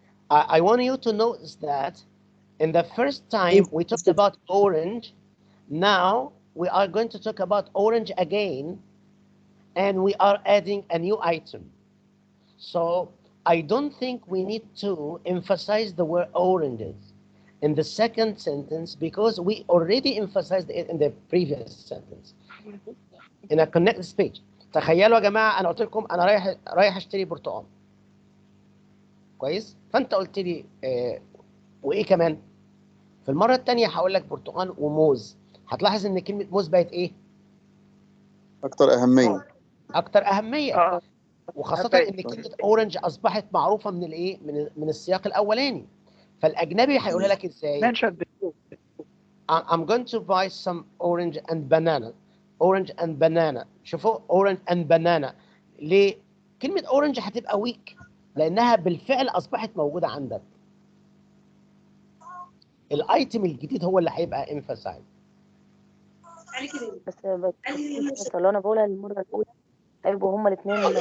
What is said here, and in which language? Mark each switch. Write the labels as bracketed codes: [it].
[en] I want you to notice that in the first time we talked about orange, now we are going to talk about orange again, and we are adding a new item. So I don't think we need to emphasize the word oranges in the second sentence because we already emphasized it in the previous sentence. In a connected speech. [ar] تخيلوا يا جماعة أنا قلت لكم أنا رايح أشتري برتقال. كويس؟ فأنت قلت لي وإيه كمان؟ في المرة الثانية هقول لك برتقال وموز. هتلاحظ إن كلمة موز بقت إيه؟ أكثر أهمية. أكثر أهمية. وخاصة إن كلمة أورنج أصبحت معروفة من الإيه؟ من السياق الأولاني. فالأجنبي هيقولها لك إزاي؟ [en] I'm going to buy some orange and banana. Orange and banana. [ar] شوفوا [en] orange and banana. [ar] ليه؟ كلمة orange هتبقى weak لأنها بالفعل أصبحت موجودة عندك. الايتم الجديد هو اللي هيبقى emphasized. بس لو انا بقولها المره الاولى هيبقوا هما الاثنين.